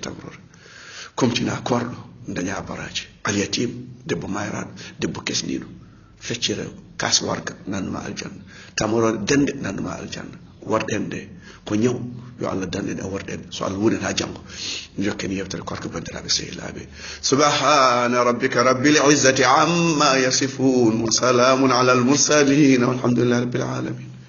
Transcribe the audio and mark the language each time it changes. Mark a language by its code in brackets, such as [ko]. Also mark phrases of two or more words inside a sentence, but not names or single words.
[ff] tamrore komtina korɗo daña baraji al yatim debbo mayraɗo debbo kesniɗo feccere kas warga nanduma aljanna tamorore dende nanduma aljanna warɗen nde ko ñaw yo Allah danɗen e warɗen so Allah wunen ha janggo jokken yewtere korko bandiraɓe sehilaɓe [ar] سبحان ربك رب العزة عما يصفون وسلام على المرسلين والحمد لله رب العالمين